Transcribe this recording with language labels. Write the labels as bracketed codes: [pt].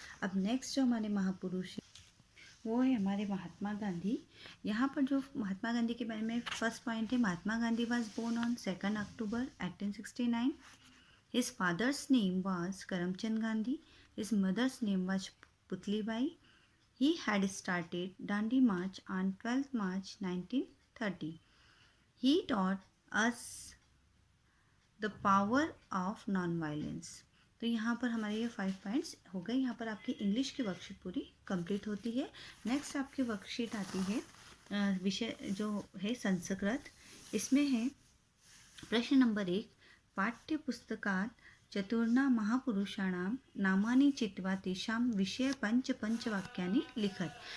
[hi] अब नेक्स्ट जो हमारे महापुरुष है वो है हमारे महात्मा गांधी। यहाँ पर जो [en] महात्मा गांधी के बारे में फर्स्ट पॉइंट है, Mahatma Gandhi was born on 2 October 1869। His father's name was Karamchand Gandhi. His mother's name was Putlibai. He had started Dandi March on 12th March 1930. He taught us the power of non-violence. [hi] तो यहाँ पर हमारे ये 5 पॉइंट्स हो गए। यहाँ पर आपकी इंग्लिश की वर्कशीट पूरी कंप्लीट होती है। नेक्स्ट आपकी वर्कशीट आती है विषय जो है संस्कृत। इसमें है प्रश्न नंबर 1, [sa] पाठ्य पुस्तकात चतुर्णा महापुरुषाणां नामानि चित्वा तेषां विषय पंच वाक्यानि लिखत।